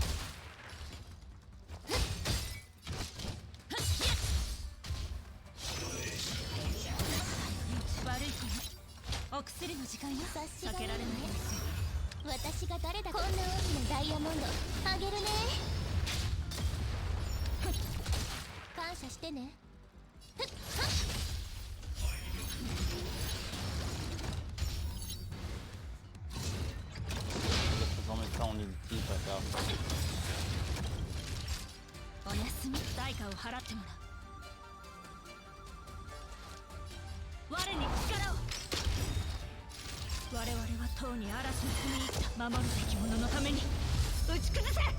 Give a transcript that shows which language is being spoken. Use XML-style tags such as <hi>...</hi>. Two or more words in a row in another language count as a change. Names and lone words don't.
<ja>悪い子ね。お薬の時間よ。察しがいいね避けられないですよ。私が誰だかこんな大きなダイヤモンドあげるね。感謝してね。</ja> <fr>Je vais transformer ça en ulti, pas tard.</fr> <ja>おやすみ。代価を払ってもらう。我に力を。我々はとうに嵐に踏み入った。守るべき者のために打ち崩せ。</ja>